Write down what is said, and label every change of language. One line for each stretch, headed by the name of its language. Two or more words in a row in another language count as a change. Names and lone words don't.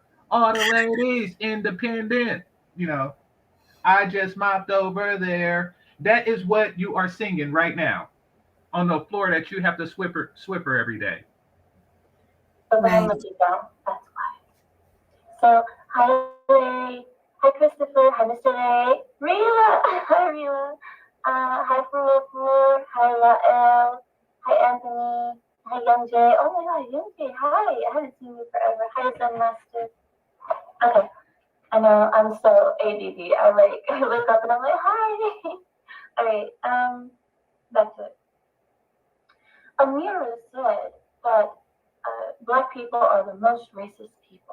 English: All the ladies, independent. You know, I just mopped over there. That is what you are singing right now on the floor that you have to swipper every day. let me Right. look it down. That's why. So hi Ray. Hi Christopher. Hi Mr. Ray. Rila. Hi Rila. Hi Furu. Hi Lael. Hi Anthony. Hi Young Jay. Oh my god, Young Jay. Hi. I haven't seen you forever. Hi Zen Master. Okay. I know I'm so ADD. I like I look up and I'm like, hi. All right. Back to it. Ameera said that black people are the most racist people.